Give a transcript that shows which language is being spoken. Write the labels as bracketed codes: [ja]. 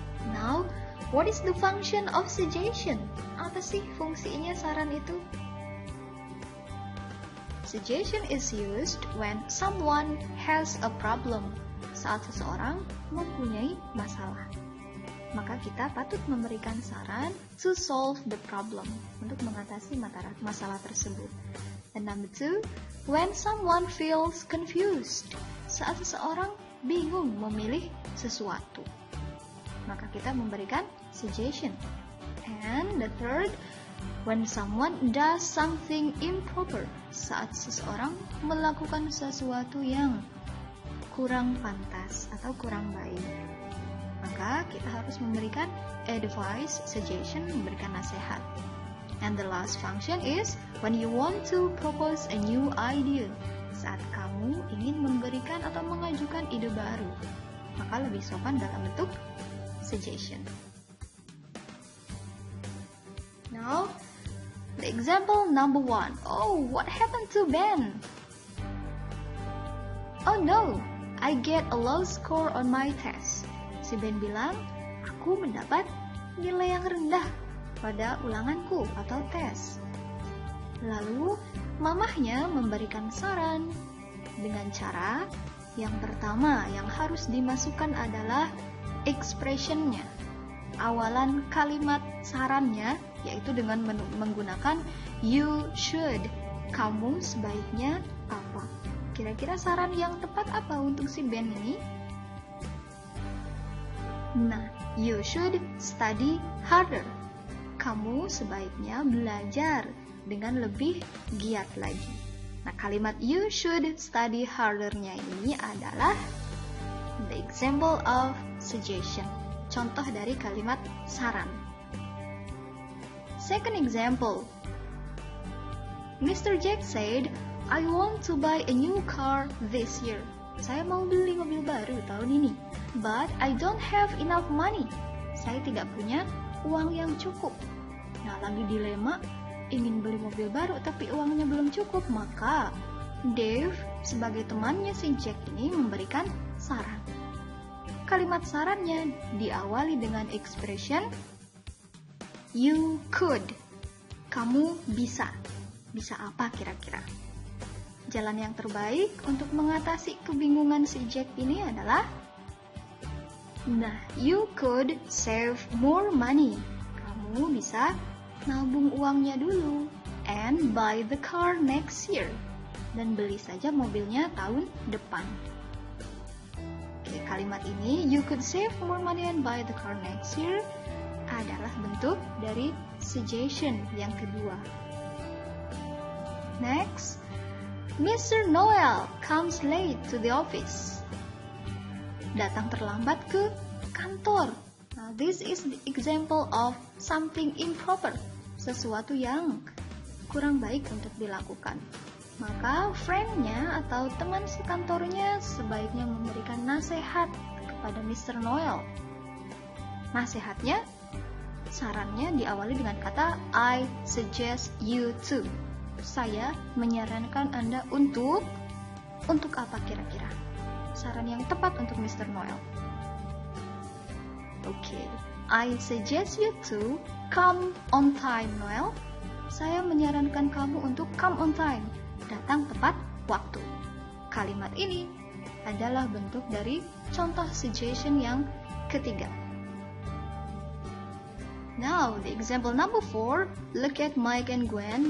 [en] Now, what is the function of suggestion? [id] Apa sih fungsinya saran itu? [en] Suggestion is used when someone has a problem. [id] Saat seseorang mempunyai masalah, maka kita patut memberikan saran [en] to solve the problem, [id] untuk mengatasi masalah tersebut. [en] And number 2, when someone feels confused. [id] Saat seseorang bingung memilih sesuatu, maka kita memberikan suggestion. [en] And the third, when someone does something improper. [id] Saat seseorang melakukan sesuatu yang kurang pantas atau kurang baik, maka kita harus memberikan advice, suggestion, memberikan nasihat. [en] And the last function is when you want to propose a new idea. [id] Saat kamu ingin memberikan atau mengajukan ide baru, maka lebih sopan dalam bentuk suggestion. [en] Now, the example number 1. Oh, what happened to Ben? Oh no, I get a low score on my test. [id] Si Ben bilang, aku mendapat nilai yang rendah pada ulanganku atau tes. Lalu, mamahnya memberikan saran dengan cara yang pertama yang harus dimasukkan adalah expression-nya. Awalan kalimat sarannya yaitu dengan menggunakan [en] you should. [id] Kamu sebaiknya apa? Kira-kira saran yang tepat apa untuk si Ben ini? Nah, [en] you should study harder. [id] Kamu sebaiknya belajar dengan lebih giat lagi. Nah, kalimat [en] you should study harder- [id] nya ini adalah [en] the example of suggestion. [id] Contoh dari kalimat saran. [en] Second example. Mr. Jack said, I want to buy a new car this year. [id] Saya mau beli mobil baru tahun ini. [en] But I don't have enough money. [id] Saya tidak punya uang yang cukup. Nah, lagi dilema, ingin beli mobil baru tapi uangnya belum cukup. Maka Dave sebagai temannya si Jack ini memberikan saran. Kalimat sarannya diawali dengan expression [en] you could. [id] Kamu bisa. Bisa apa kira-kira? Jalan yang terbaik untuk mengatasi kebingungan si Jack ini adalah, nah, [en] you could save more money. [id] Kamu bisa nabung uangnya dulu [en] and buy the car next year. [id] Dan beli saja mobilnya tahun depan. Kalimat ini, [en] you could save more money and buy the car next year, [id] adalah bentuk dari suggestion yang kedua. [en] Next, Mr. Noel comes late to the office. [id] Datang terlambat ke kantor. [en] Now, this is the example of something improper, [id] sesuatu yang kurang baik untuk dilakukan. Maka friend-nya atau teman sekantornya sebaiknya memberikan nasihat kepada Mr. Noel. Nasihatnya, sarannya diawali dengan kata [en] I suggest you to. [id] Saya menyarankan Anda untuk apa kira-kira? Saran yang tepat untuk Mr. Noel. [en] Okay, I suggest you to come on time, Noel. [id] Saya menyarankan kamu untuk [en] come on time. [id] Datang tepat waktu. Kalimat ini adalah bentuk dari contoh suggestion yang ketiga. [en] Now, the example number 4, look at Mike and Gwen.